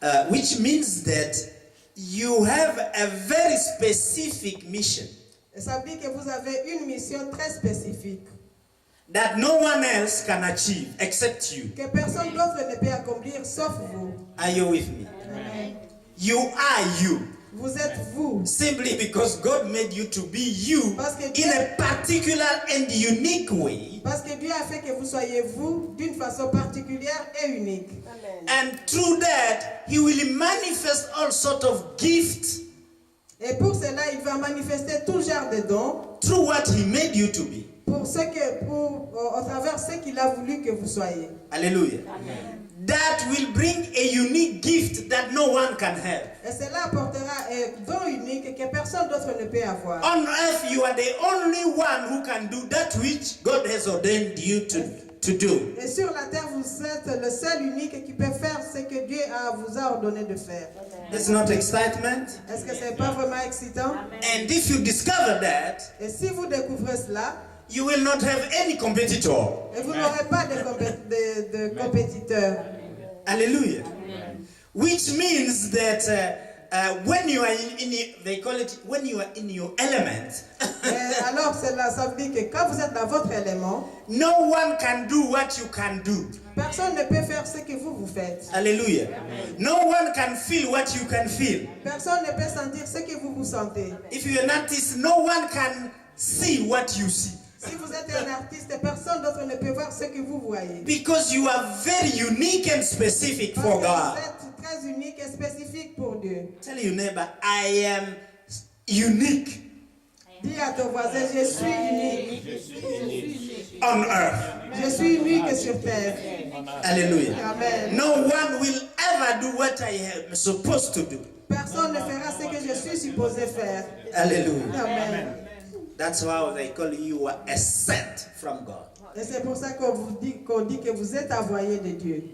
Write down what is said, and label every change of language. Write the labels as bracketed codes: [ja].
[en] Which means that you have a very specific mission [fr] Et ça veut dire que vous avez une mission très spécifique [en] that no one else can achieve except you. [fr] que personne d'autre ne peut accomplir sauf vous. [en] Are you with me? Amen. You are you. [fr] Vous êtes vous. [en] Simply because God made you to be you [fr] Parce que [en] in a particular and unique way. [fr] Parce que Dieu a fait que vous soyez vous d'une façon particulière et unique. [en] And through that, He will manifest all sorts of gifts [fr] Et pour cela, il va manifester tout genre de dons [en] through what He made you to be. [fr] au travers ce qu'il a voulu que vous soyez. [en] Hallelujah. That will bring a unique gift that no one can have. [fr] Et cela apportera un don unique que personne d'autre ne peut avoir. [en] On earth, you are the only one who can do that which God has ordained you to do. [fr] Et sur la terre, vous êtes le seul unique qui peut faire ce que Dieu vous a ordonné de faire. [en] It's not excitement. [fr] Est-ce que ce n'est pas vraiment excitant? [en] And if you discover that, [fr] Et si vous découvrez cela, [en] you will not have any competitor. [fr] et vous n'aurez pas de compétiteurs. [en] Hallelujah. Which means that when you are they call it when you are in your element, [fr] Et alors cela, ça veut dire que quand vous êtes dans votre élément, [en] no one can do what you can do. [fr] personne ne peut faire ce que vous faites. [en] Hallelujah. No one can feel what you can feel. [fr] Personne ne peut sentir ce que vous sentez. [en] If you're an artist, no one can see what you see. [fr] Si vous êtes un artiste, personne d'autre ne peut voir ce que vous voyez. [en] Because you are very unique and specific [fr] Parce [en] for [fr] que [en] God. [fr] vous êtes très unique et spécifique pour Dieu. [en] Tell your neighbor, I am unique [fr] Dis à ton voisin, je suis unique. [en] on earth. [fr] Je suis unique sur terre. [en] Hallelujah. Amen. No one will ever do what I am supposed to do. [fr] Personne ne fera ce que je suis supposé faire. [en] Hallelujah. Amen. That's why they call you a sent from God. [fr] Et c'est pour ça qu'on dit que vous êtes envoyé de Dieu.